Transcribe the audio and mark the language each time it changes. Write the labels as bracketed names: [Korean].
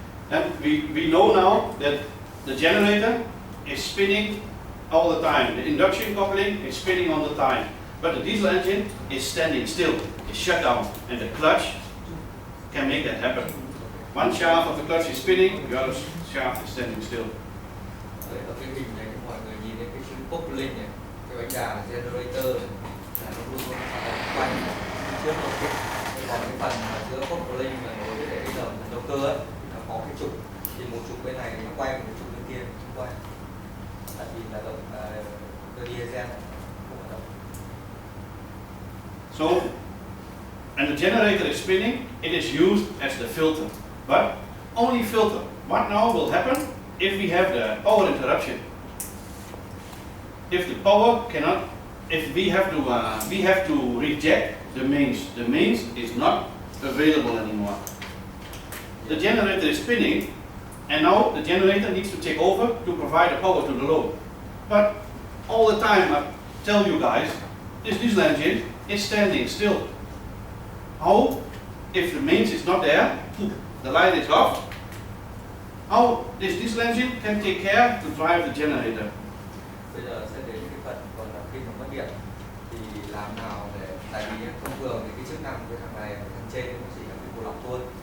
[English] And we know now that the generator is spinning all the time. The induction coupling is spinning all the time. But the diesel engine is standing still, it's shut down, and the clutch can make that happen. One shaft of the clutch is spinning, the other shaft is standing still. [Vietnamese] Đấy, ở cái hình này mọi người nhìn thấy cái chữ coupling này, cái bánh đà generator này, là nó luôn luôn quanh trước một cái, còn cái phần mà giữa coupling và nối với cái động cơ ấy, nó có cái trục, thì một trục bên này nó quay, một trục bên kia nó quay, tại vì là động cơ diesel không phải động. [English] So, and the generator is spinning, it is used as the filter, but only filter. What now will happen if we have the power interruption? If the power cannot, if we have to reject the mains is not available anymore. The generator is spinning, and now the generator needs to take over to provide the power to the load. But all the time I tell you guys, this diesel engine is standing still. How, if the mains is not there, the light is off, how this diesel engine can take care to drive the generator? [Vietnamese] Bây giờ sẽ đến cái phần còn là khi mà mất điện thì làm nào để, tại vì thông thường thì cái chức năng của cái thằng này, thằng trên nó chỉ là cái bộ lọc thôi.